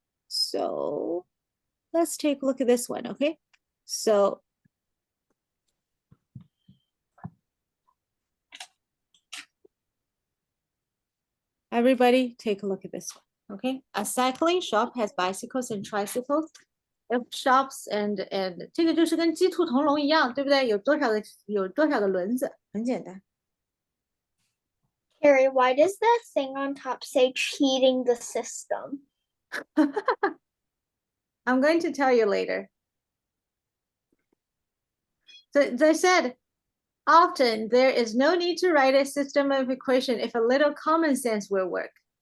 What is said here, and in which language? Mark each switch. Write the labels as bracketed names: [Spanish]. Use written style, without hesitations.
[English] So let's take a look at this one, okay? So everybody take a look at this one, okay? A cycling shop has bicycles and tricycles. If shops and [Chinese] 这个就是跟鸡兔同笼一样，对不对？有多少个轮子？很简单。 [English] Carrie, why does that thing on top say cheating the system? I'm going to tell you later. So they said, often there is no need to write a system of equation if a little common sense will work.